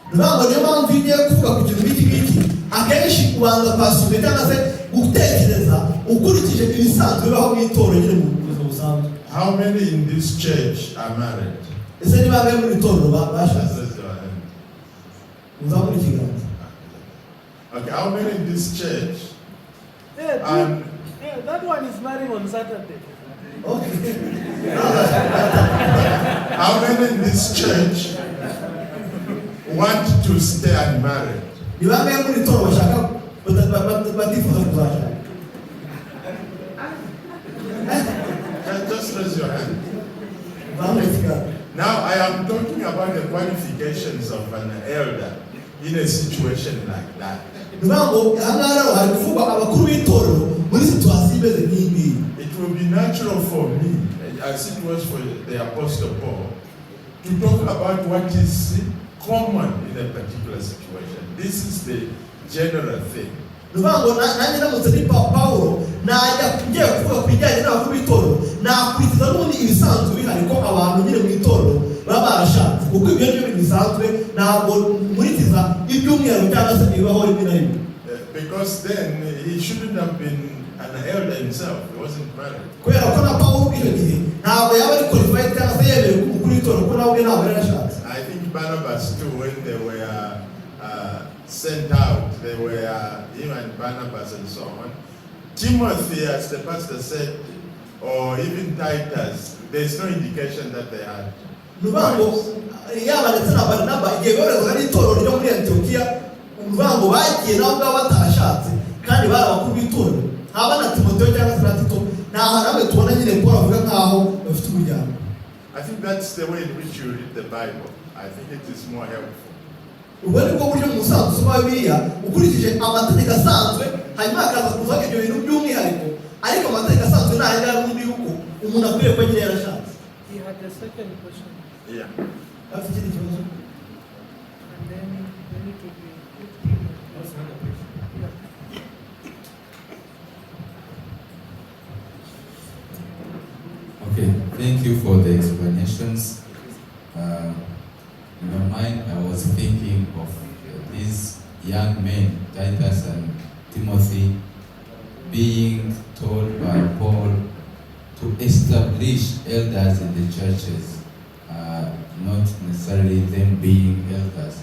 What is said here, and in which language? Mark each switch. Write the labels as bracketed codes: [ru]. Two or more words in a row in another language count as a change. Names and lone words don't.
[rw] ntabwo niyo mpamvu ugiye kuvuga ku kintu nk'iki akenshi ubanza kwasura cyangwa se gutekereza ukurikije ibisanzwe bibaho mu itorero nyine mu buzima busanzwe. [en] How many in this church are married? [rw] Ese ni bangahe muri itorero bashatse? Uzamura ikiganza. [en] Okay, how many in this church? That one is marrying on Saturday. Okay. How many in this church want to stay unmarried? [rw] Ni bangahe muri itorero bashaka batifuza kuzashaka? [en] Just raise your hand. [rw] Uzamura ikiganza. [en] Now I am talking about the qualifications of an elder in a situation like that. [rw] Ntabwo hangara hari kuvuga abakuru b'itorero muri situation imeze nk'iyi. [en] It will be natural for me, as it was for the Apostle Paul, to talk about what is common in a particular situation. This is the general thing. [rw] Ntabwo nanjye namutse ni Paulo najya ngiye kuvuga ku bijyanye n'abakuru b'itorero nakurikiza n'ubundi ibisanzwe bihari ko abantu nyine mu itorero baba barashatse kuko ibyo ni ibintu bisanzwe ntabwo nkurikiza iby'umwihariko cyangwa se ibibaho rimwe na rimwe. [en] Because then he shouldn't have been an elder himself. He wasn't married. [rw] Kubera ko na Paulo icyo gihe ntabwo yaba ari qualified cyangwa se yemerewe kuba umukuru w'itorero ko nawe ntabwo yari yarashatse. [en] I think Barnabas too, when they were sent out, they were him and Barnabas and so on. Timothy, as the pastor said, or even Titus, there's no indication that they had. [rw] Nubango yaba ndetse na Barnaba igihe borezwa n'itorero ryo muri Antiokia nubango bagiye nabwo batarashatse kandi bari abakuru b'itorero haba na Timotheo cyangwa se na Tito nta hantu tubona nyine Paul avuga nkaho bafite umuryango. [en] I think that's the way in which you read the Bible. I think it is more helpful. [rw] Ubwo ni bwo buryo musanzwe usoma Bibiliya ukurikije amategeko asanzwe hanyuma akaza kuvuga ibyo bintu by'umwihariko ariko amategeko asanzwe nta yari ari yuko umuntu akwiye ko nyine yarashatse. [en] He had a second question. Yeah. [rw] Afite ikindi kibazo. [en] And then we need to be Okay, thank you for the explanations. In my mind, I was thinking of these young men, Titus and Timothy, being told by Paul to establish elders in the churches, not necessarily them being elders.